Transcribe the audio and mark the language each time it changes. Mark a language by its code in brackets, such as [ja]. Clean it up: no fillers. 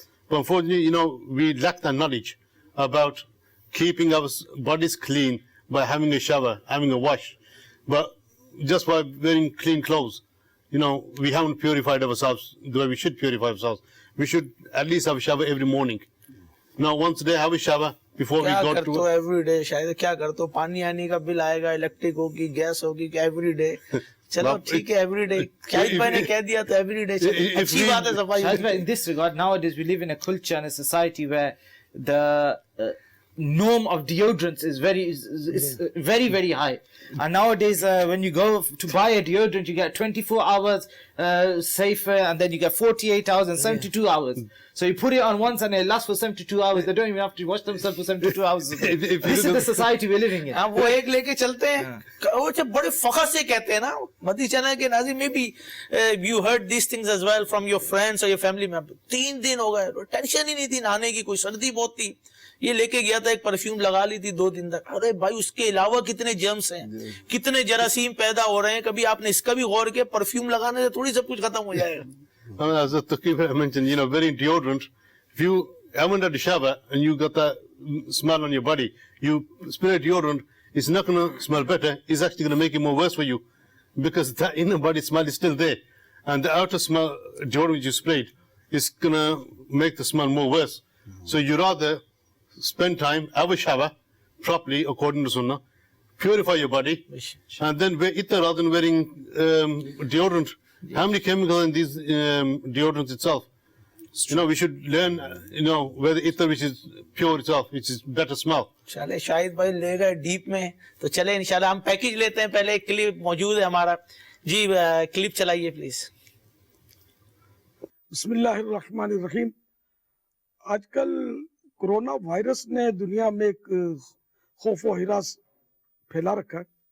[en] But unfortunately, we lack the knowledge about keeping our bodies clean by having a shower, having a wash. But just by wearing clean clothes, we haven't purified ourselves the way we should purify ourselves. We should at least have a shower every morning. Now, once a day, have a shower before we go to... [ur] every day شاید کیا کرتے ہو, پانی آنے کا بل آئے گا, electric ہوگی, gas ہوگی, کہ ایوری ڈے. چلو ٹھیک ہے, ایوری ڈے. شاہد بھائی نے کہہ دیا تو ایوری ڈے اچھی بات ہے صفائی. [en] In this regard, nowadays we live in a culture and a society where the norm of deodorants is very, very high. And nowadays, when you go to buy a deodorant, you get 24 hours safer, and then you get 48 hours and 72 hours. So you put it on once and it lasts for 72 hours. They don't even have to wash themselves for 72 hours. This is the society we're living in. [ur] وہ ایک لے کے چلتے ہیں, وہ جب بڑے فخر سے کہتے ہیں نا مدی چنا کے ناظرین, میں بھی [en] you heard these things as well from your friends or your family members. [ur] 3 دن ہو گئے, ٹینشن ہی نہیں تھی نہانے کی, کوئی سردی بہت تھی, یہ لے کے گیا تھا, ایک پرفیوم لگا لی تھی 2 دن تک. ارے بھائی اس کے علاوہ کتنے جرمز ہیں, کتنے جراثیم پیدا ہو رہے ہیں. کبھی آپ نے اس کا بھی غور کیا, پرفیوم لگانے سے تھوڑی سب کچھ ختم ہو جائے گا. [en] As Taqib mentioned, wearing deodorant, if you haven't had a shower and you got that smell on your body, you spray deodorant, it's not going to smell better, it's actually going to make it more worse for you, because that inner body smell is still there, and the outer smell deodorant which you sprayed is going to make the smell more worse. So you rather spend time, have a shower properly according to Sunnah, purify your body, and then wear it rather than wearing deodorant. How many chemicals in these deodorants itself? We should learn, whether ether which is pure itself, which is better smell. [ur] چلے شاہد بھائی لے گئے deep میں, تو چلے انشاءاللہ ہم package لیتے ہیں. پہلے ایک کلپ موجود ہے ہمارا, جی کلپ چلائیے پلیز. [ar] بسم اللہ الرحمن الرحیم. [ur] آج کل کرونا وائرس نے دنیا میں ایک خوف و ہراس پھیلا رکھا ہے.